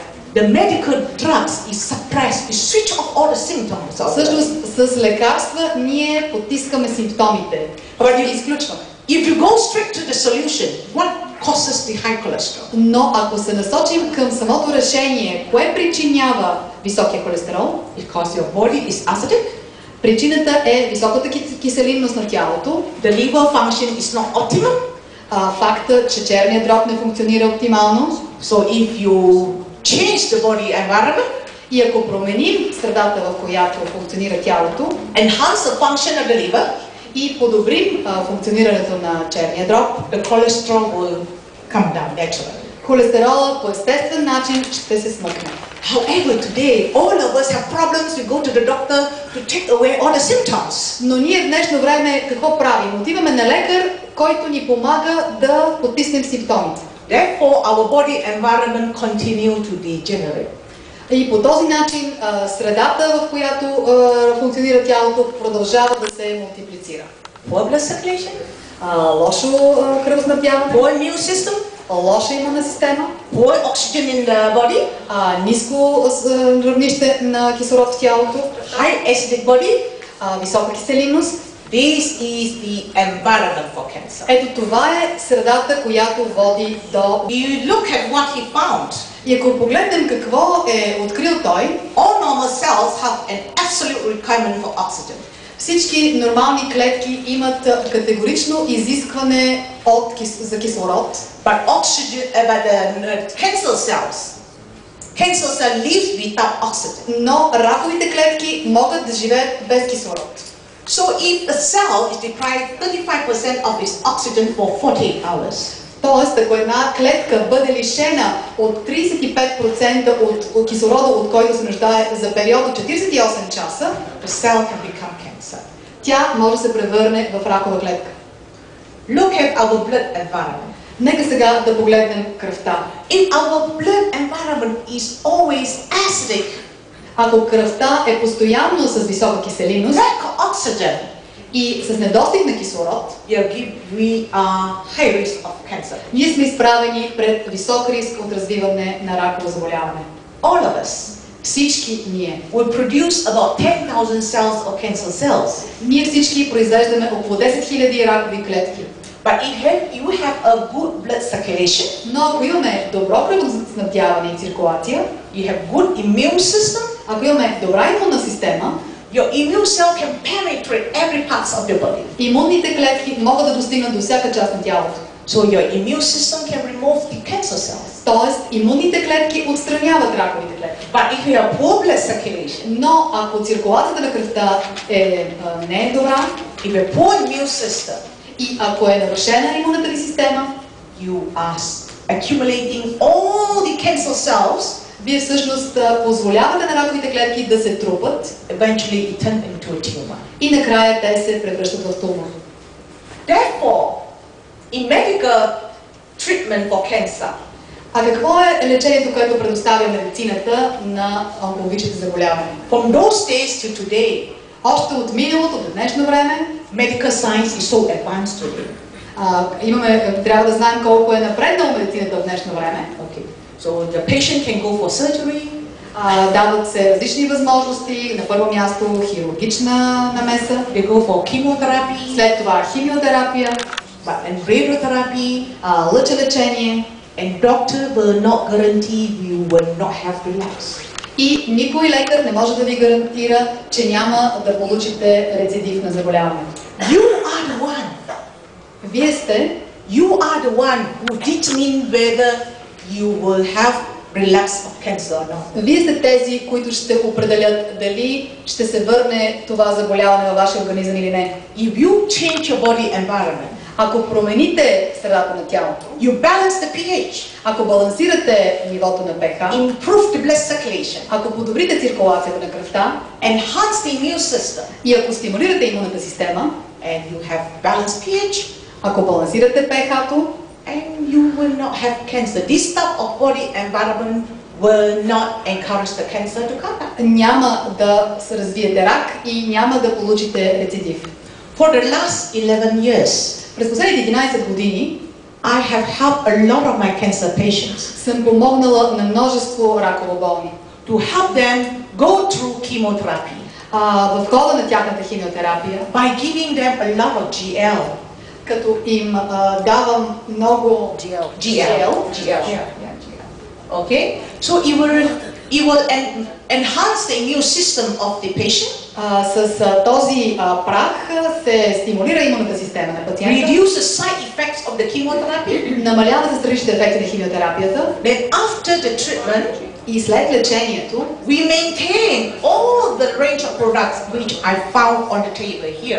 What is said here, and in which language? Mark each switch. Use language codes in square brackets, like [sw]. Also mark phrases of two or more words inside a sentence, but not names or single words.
[en] The medical drugs is suppressed. You switch off all the symptoms. [bg] Всъщност с лекарства ние потискаме симптомите, но ги изключваме. [en] If you go straight to the solution, what causes the high cholesterol? [bg] Но ако се насочим към самото решение, кое причинява високия холестерол? [en] Because your body is acidic, [bg] Причината е високата киселинност на тялото, [en] the liver function is not optimal. [bg] Факта, че черният дроб не функционира оптимално. [en] So if you change the body environment, [bg] И ако променим средата, в която функционира тялото, [en] enhance the function of the liver, [bg] и подобрим функционирането на черния дроб, [en] the cholesterol will come down naturally. [bg] холестерола по естествен начин ще се смъкне. [en] However, today all of us have problems. We go to the doctor to take away all the symptoms. [bg] Но ние в днешно време какво правим? Отиваме на лекар, който ни помага да потиснем симптомите. [en] Therefore, our body environment continue to degenerate. [bg] И по този начин средата, в която функционира тялото, продължава да се мултиплицира. [en] Poor blood circulation, [bg] Лошо кръвоснабдяване, [en] poor immune system, [bg] лоша имунна система, [en] poor oxygen in the body, [bg] ниско равнище на кислород в тялото, [en] high acidic body. [bg] висока киселинност. [en] This is the environment for cancer. [bg] Ето това е средата, която води до... [en] You look at what he found. [bg] И ако погледнем какво е открил той, [en] All normal cells have an absolute requirement for oxygen. [bg] всички нормални клетки имат категорично изискване за кислород. [en] But cancer cell lives without oxygen. [bg] Но раковите клетки могат да живеят без кислород. [en] So if a cell is deprived 35% of its oxygen for 48 hours. [bg] Тоест, ако една клетка бъде лишена от 35% от кислорода, от който се нуждае за период от 48 часа, [en] the cell can become cancer. [bg] Тя може да се превърне в ракова клетка. [en] Look at our blood environment. [bg] Нека сега да погледнем кръвта. [en] If our blood environment is always acidic, [bg] ако кръвта е постоянно с висока киселинност [en] lack oxygen, [bg] и с недостиг на кислород, [en] we are high risk of cancer. [bg] Ние сме изправени пред висок риск от развиване на раково заболяване. [en] All of us. [bg] Всички ние. [en] We produce about 10,000 cells of cancer cells. [bg] Ние всички произвеждаме около 10 000 ракови клетки. [en] But if you have a good blood circulation, [bg] но ако имаме добро кръвоснабдяване и циркулация, [en] you have good immune system, [bg] ако имаме добра имунна система, [en] your immune cell can penetrate every part of your body. [bg] Имунните клетки могат да достигнат до всяка част на тялото. [en] So your immune system can remove the cancer cells. [bg] Тоест, имунните клетки отстраняват раковите клетки. [en] But if you have poor blood circulation, [bg] но ако циркулацията на кръвта не е добра, [en] if you have poor immune system, [bg] и ако е нарушена имунната ви система, [en] you are accumulating all the cancer cells. [bg] Вие всъщност позволявате на раковите клетки да се трупат. [en] Eventually it turns into a tumor. [bg] И накрая те се превръщат в тумор. [en] Therefore, in medical treatment for cancer, [bg] а какво е лечението, което предоставя медицината на онкологичните заболявания? [en] From those days to today, [bg] още от миналото до днешно време, [en] medical science is so advanced today. [bg] Трябва да знаем колко е напреднала медицината в днешно време. [en] Okay. So the patient can go for surgery. [bg] Дават се различни възможности. На първо място хирургична намеса. [en] They go for chemotherapy. [bg] След това химиотерапия. [en] And radiotherapy. [bg] Лъчелечение. [en] And doctor will not guarantee you will not have relapse. [bg] И никой лекар не може да ви гарантира, че няма да получите рецидив на заболяването. [en] You are the one. [bg] Вие сте. [en] You are the one who determine whether you will have relapse of cancer or not. [bg] Вие сте тези, които ще определят дали ще се върне това заболяване във вашия организъм или не. [en] If you change your body environment, [bg] ако промените средата на тялото, [en] you balance the pH, [bg] ако балансирате нивото на pH, [en] improve the blood circulation, [bg] ако подобрите циркулацията на кръвта, [en] enhance the immune system, [bg] и ако стимулирате имунната система, [en] and you have balanced pH, [bg] ако балансирате pH-то, [en] and you will not have cancer. This type of body environment will not encourage the cancer to come back. [bg] Няма да се развиете рак и няма да получите рецидив. [en] For the last 11 years, [bg] през последните 11 години, [en] I have helped a lot of my cancer patients. [bg] Съм помогнала на множество раково болни. [en] To help them go through chemotherapy. [bg] В хода на тяхната химиотерапия, [en] by giving them a lot of GL. [bg] Като им давам много GL. [en] Okay? So it will enhance the immune system of the patient. [bg] С този прах се стимулира имунната система на пациента. [en] Reduce the side effects of the chemotherapy. [bg] Намалява се страничните ефекти на химиотерапията. [en] Then after the treatment, [bg] и след лечението, [en] we maintain all the range of products which I found on the table here.